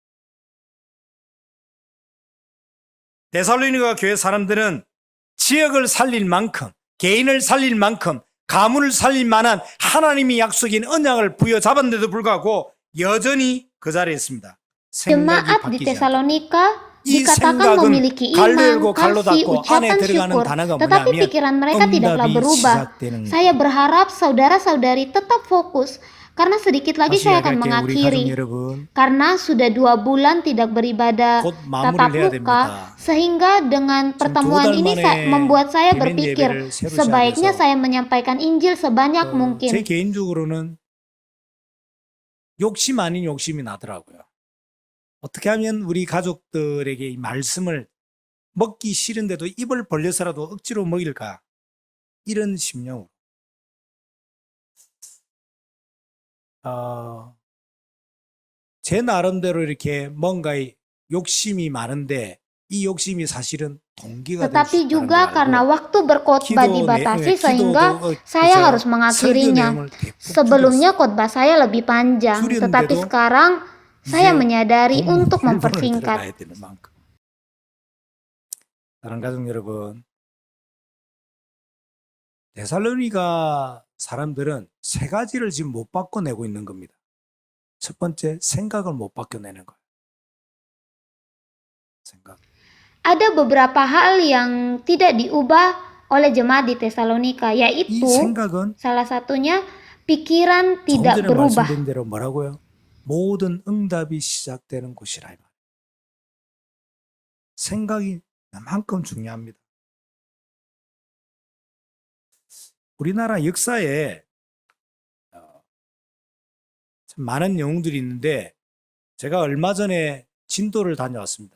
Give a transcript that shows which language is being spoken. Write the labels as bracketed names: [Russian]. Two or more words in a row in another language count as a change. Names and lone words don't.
[Korean] 데살로니가 교회 사람들은 지역을 살릴 만큼, 개인을 살릴 만큼, 가문을 살릴 만한 하나님이 약속인 언약을 부여잡았는데도 불구하고 여전히 그 자리에 있습니다. 생각이 [Indonesian] Jemaat di [Korean] 바뀌지 않습니다. [Indonesian] Tesalonika [Korean] 이 [Indonesian] dikatakan [Korean] 생각은 [Indonesian] memiliki [Korean] 갈로 [Indonesian] iman, [Korean] 열고 갈로 [Indonesian] kasih, [Korean] 닫고 안에 [Indonesian] ucapan [Korean] 들어가는 [Indonesian] syukur, [Korean] 단어가 [Indonesian] tetapi [Korean] 뭐냐면 [Indonesian] pikiran mereka tidaklah [Korean] 응답이 [Indonesian] berubah. [Korean] 시작되는 [Indonesian] Saya [Korean] 거예요. [Indonesian] berharap saudara-saudari tetap fokus karena sedikit lagi [Korean] 다시 [Indonesian] saya akan [Korean] 이야기할게요. 우리 가족 [Indonesian] mengakhiri. [Korean] 여러분, [Indonesian] Karena sudah 2 bulan tidak beribadah [Korean] 곧 [Indonesian] tatap [Korean] 마무리를 해야 [Indonesian] muka, [Korean] 됩니다. [Indonesian] sehingga dengan pertemuan [Korean] 달 [Indonesian] ini [Korean] 만에 [Indonesian] membuat saya [Korean] 대면 [Indonesian] berpikir [Korean] 예배를 새로 [Indonesian] sebaiknya [Korean] 시작해서 [Indonesian] saya menyampaikan Injil sebanyak [Korean] 제 [Indonesian] mungkin. [Korean] 개인적으로는 욕심 아닌 욕심이 나더라고요. 어떻게 하면 우리 가족들에게 이 말씀을 먹기 싫은데도 입을 벌려서라도 억지로 먹일까? 이런 심령으로. 제 나름대로 이렇게 뭔가의 욕심이 많은데 이 욕심이 사실은 동기가 될 수 [Indonesian] Tetapi [Korean] 있다는 [Indonesian] juga [Korean] 걸 [Indonesian] karena [Korean] 알고 [Indonesian] waktu berkhotbah dibatasi sehingga saya harus mengakhirinya. Sebelumnya khotbah saya lebih panjang, tetapi sekarang saya menyadari untuk mempersingkat. [Korean] 사랑하는 가족 여러분, 데살로니가 사람들은 세 가지를 지금 못 바꿔내고 있는 겁니다. 첫 번째, 생각을 못 바꿔내는 거예요. 생각. [Indonesian] Ada beberapa hal yang tidak diubah oleh jemaat di Tesalonika, [Korean] 이 [Indonesian] yaitu [Korean] 생각은 [Indonesian] salah satunya pikiran [Korean] 조금 [Indonesian] tidak [Korean] 전에 [Indonesian] berubah. [Korean] 말씀드린 대로 뭐라고요? 모든 응답이 시작되는 곳이라. 생각이 그만큼 중요합니다. 우리나라 역사에 참 많은 영웅들이 있는데 제가 얼마 전에 진도를 다녀왔습니다.